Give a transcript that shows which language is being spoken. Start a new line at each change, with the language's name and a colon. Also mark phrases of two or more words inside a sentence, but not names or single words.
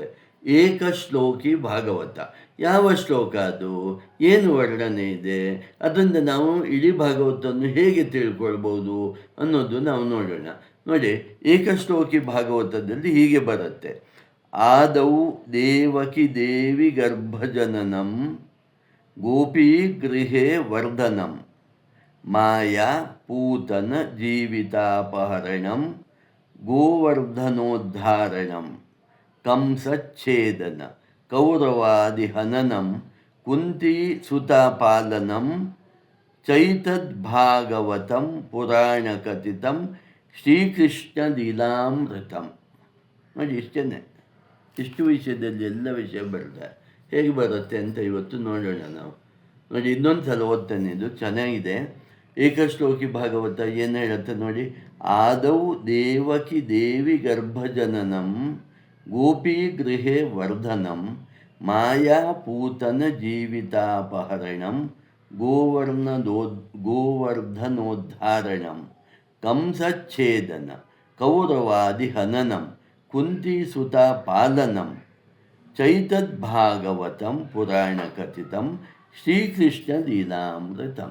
Kannada: ಏಕಶ್ಲೋಕಿ ಭಾಗವತ ಯಾವ ಶ್ಲೋಕ ಅದು, ಏನು ವರ್ಣನೆ ಇದೆ, ಅದರಿಂದ ನಾವು ಇಡೀ ಭಾಗವತವನ್ನು ಹೇಗೆ ತಿಳ್ಕೊಳ್ಬೋದು ಅನ್ನೋದು ನಾವು ನೋಡೋಣ. ನೋಡಿ, ಏಕಶ್ಲೋಕಿ ಭಾಗವತದಲ್ಲಿ ಹೀಗೆ ಬರುತ್ತೆ: ಆದೌ
Sanskrit: ದೇವಕಿ ದೇವಿ ಗರ್ಭಜನನಂ ಗೋಪೀ ಗೃಹೇ ವರ್ಧನಂ ಮಾಯಾ ಪೂತನ ಜೀವಿತಾಪಹರಣಂ ಗೋವರ್ಧನೋದ್ಧಾರಣಂ ಕಂಸಚ್ಛೇದನ ಕೌರವಾದಿಹನನಂ ಕುಂತೀ ಸುತಾಪಾಲನಂ ಚೈತದ್ಭಾಗವತಂ ಪುರಾಣಕಥಿತಂ ಶ್ರೀಕೃಷ್ಣ ಲೀಲಾಮೃತಂ.
Kannada: ನೋಡಿ, ಇಷ್ಟು ವಿಷಯದಲ್ಲಿ ಎಲ್ಲ ವಿಷಯ ಬರುತ್ತೆ. ಹೇಗೆ ಬರುತ್ತೆ ಅಂತ ಇವತ್ತು ನೋಡೋಣ ನಾವು. ನೋಡಿ, ಇನ್ನೊಂದು ಸಲ ಓದ್ತಾನೆ, ಇದು ಚೆನ್ನಾಗಿದೆ. ಏಕಶ್ಲೋಕಿ ಭಾಗವತ ಏನು ಹೇಳುತ್ತೆ ನೋಡಿ:
Sanskrit: ಆದೌ ದೇವಕಿ ದೇವಿ ಗರ್ಭಜನನಂ ಗೋಪೀ ಗೃಹೇ ವರ್ಧನಂ ಮಾಯಾ ಪೂತನ ಜೀವಿತಾಪಹರಣಂ ಗೋವರ್ಧನೋದ್ಧಾರಣಂ ಕಂಸಚ್ಛೇದನ ಕೌರವಾದಿಹನನಂ ಕುಂತೀಸುತಾ ಪಾಲನಂ ಚೈತದ್ಭಾಗವತಂ ಪುರಾಣಕಥಿತಂ ಶ್ರೀಕೃಷ್ಣ ಲೀಲಾಮೃತಂ.